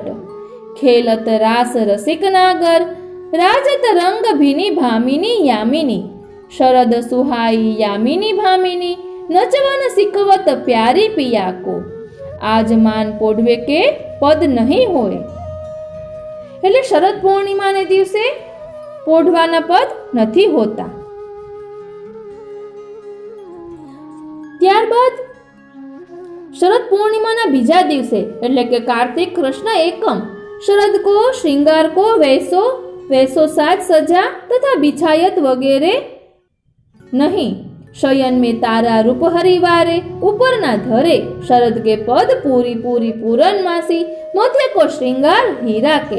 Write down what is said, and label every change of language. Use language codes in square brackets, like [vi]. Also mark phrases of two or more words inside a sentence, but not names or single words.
[bra] खेलत रास रसिक नागर, राजत रंग भिनी भामिनी यामिनी। शरद सुहाई यामिनी भामिनी, नचवन सिखवत प्यारी पिया को। आज मान पोढ़वे के पद नहीं होए। [gu] એટલે શરદ પૂર્ણિમાને દિવસે પોઢવાના પદ નથી હોતા। ત્યારબાદ શરદ પૂર્ણિમાના બીજા દિવસે એટલે કે કાર્તિક કૃષ્ણ એકમ, [bra] शरद को श्रृंगार को वैसो साज सजा तथा बिछायत वगैरह नहीं। शयन में तारा रूप हरिवारे ऊपर ना धरे। शरद के पद पूरी पूरी पूरन मासी, मध्य को श्रृंगार हीरा के।